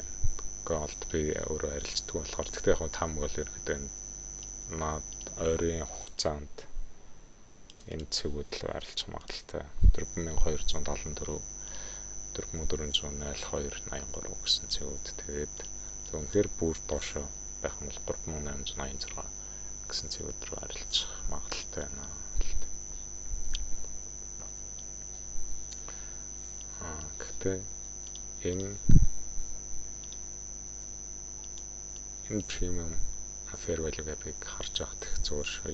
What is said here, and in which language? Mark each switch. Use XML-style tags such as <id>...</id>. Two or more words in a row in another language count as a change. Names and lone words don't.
<mn>Gold би өөрөө арилждаг болохоор тэгтээ яг таамаг бол ерөөдөө наад ойрын хугацаанд энэ цэгүүд л арилжах магадaltaй 4274 4402.83 гэсэн цэгүүд. Тэгээд үнэхээр бүр доошо байх юм бол 3886 гэсэн цэгүүд рүү арилжах магадaltaй байна. Гэхдээ энэ</mn> <en>premium fair value gap-</en> <mn>ыг харж байхад их зүгээр шүү.</mn>